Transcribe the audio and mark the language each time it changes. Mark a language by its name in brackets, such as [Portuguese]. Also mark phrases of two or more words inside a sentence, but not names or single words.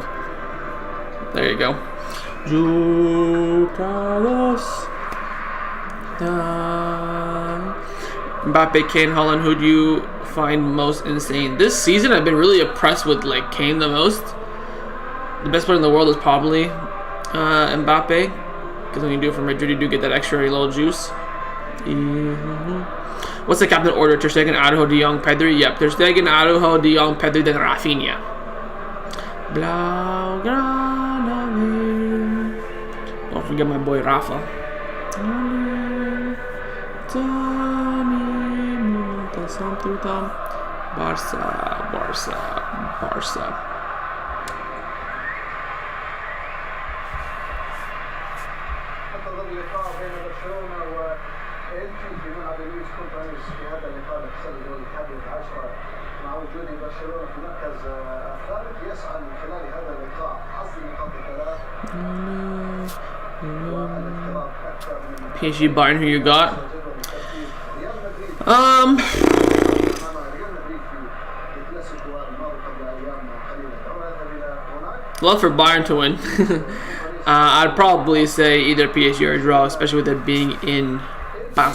[English] There you go. Mbappe, Kane, Holland. Who do you find most insane this season? I've been really impressed with like Kane the most. The best player in the world is probably Mbappe, because when you do it for Madrid, you do get that extra little juice. What's the captain order? Ter Stegen, Araujo, De Jong, Pedri. Yep, Ter Stegen, Araujo, De Jong, Pedri, then Rafinha. Blaugrana. Don't forget my boy Rafa. Barca. [Arabic] اللقاء بين برشلونة وإلتشي في ملعب لويس كونترانيس في هذا اللقاء الذي سجله الحادي عشر مع وجود برشلونة في المركز الثالث يسعى من خلال هذا اللقاء حصد نقاط الثلاث والاقتراب أكثر من [English] PSG Bayern, who you got? Love for Bayern to win. I'd probably say either PSG or a draw, especially with it being in Paris.